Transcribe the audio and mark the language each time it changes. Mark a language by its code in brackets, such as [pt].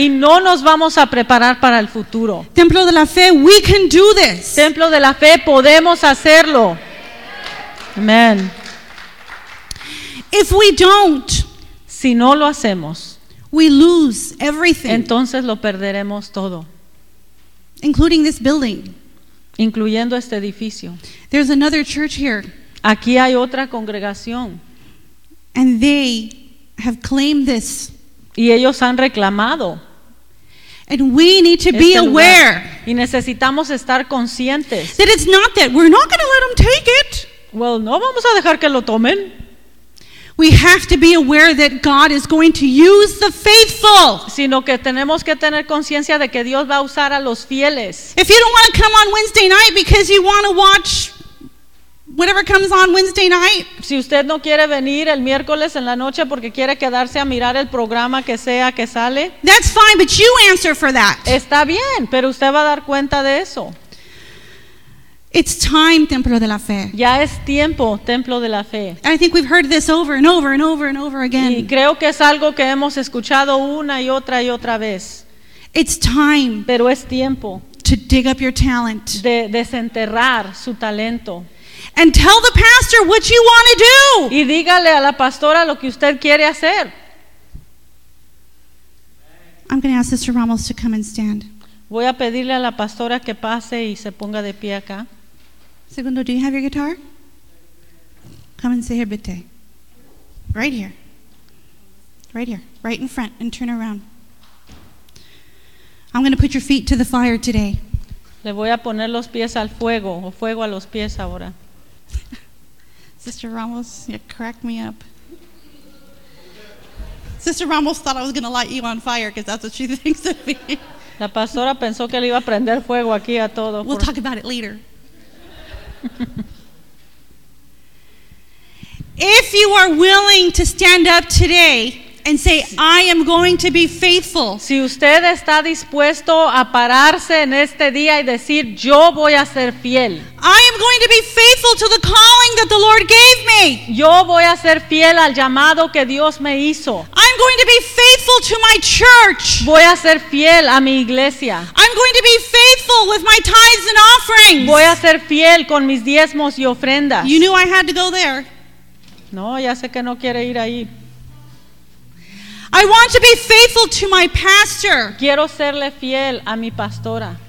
[es] Y no nos vamos a preparar para el futuro. [en] Templo de la Fe, we can do this. [es] Templo de la Fe, podemos hacerlo. [en] Amen. If we don't, [es] si no lo hacemos, [en] we lose everything. [es] Entonces lo perderemos todo. [en] Including this building. [es] Incluyendo este edificio. [en] There's another church here. [es] Aquí hay otra congregación. [en] And they have claimed this. [es] Y ellos han reclamado. [en] And we need to be aware. [es] Y necesitamos estar conscientes. [en] That it's not that we're not going to let them take it. Well, [es] no vamos a dejar que lo tomen. [en] We have to be aware that God is going to use the faithful. [es] Sino que tenemos que tener conciencia de que Dios va a usar a los fieles. [en] If you don't want to come on Wednesday night because you want to watch whatever comes on Wednesday night. [es] Si usted no quiere venir el miércoles en la noche porque quiere quedarse a mirar el programa que sea que sale. [en] That's fine, but you answer for that. [es] Está bien, pero usted va a dar cuenta de eso. [en] It's time, Templo de la Fe. [es] Ya es tiempo, Templo de la Fe. [en] I think we've heard this over and over and over and over again. [es] Y creo que es algo que hemos escuchado una y otra vez. [en] It's time. [es] Pero es tiempo. [en] To dig up your talent. [es] De desenterrar su talento. [en] And tell the pastor what you want to do. [es] Y dígale a la pastora lo que usted quiere hacer. [en] I'm going to ask Sister Ramos to come and stand. [es] Voy a pedirle a la pastora que pase y se ponga de pie acá. [en] Segundo, do you have your guitar? Come and sit here, [de] bitte. [en] Right here. Right here. Right in front and turn around. I'm going to put your feet to the fire today. [es] Le voy a poner los pies al fuego, o fuego a los pies ahora. [en] Sister Ramos, you cracked me up. Sister Ramos thought I was going to light you on fire because that's what she thinks of me. [es] La pastora pensó que le iba a prender fuego aquí a todo. [en] We'll talk about it later. If you are willing to stand up today and say, I am going to be faithful. [es] Si usted está dispuesto a pararse en este día y decir, yo voy a ser fiel. [en] I am going to be faithful to the calling that the Lord gave me. [es] Yo voy a ser fiel al llamado que Dios me hizo. [en] I'm going to be faithful to my church. [es] Voy a ser fiel a mi iglesia. [en] I'm going to be faithful with my tithes and offerings. [es] Voy a ser fiel con mis diezmos y ofrendas. [en] You knew I had to go there. [es] No, ya sé que no quiere ir ahí. [en] I want to be faithful to my pastor. [es] Quiero serle fiel a mi pastora.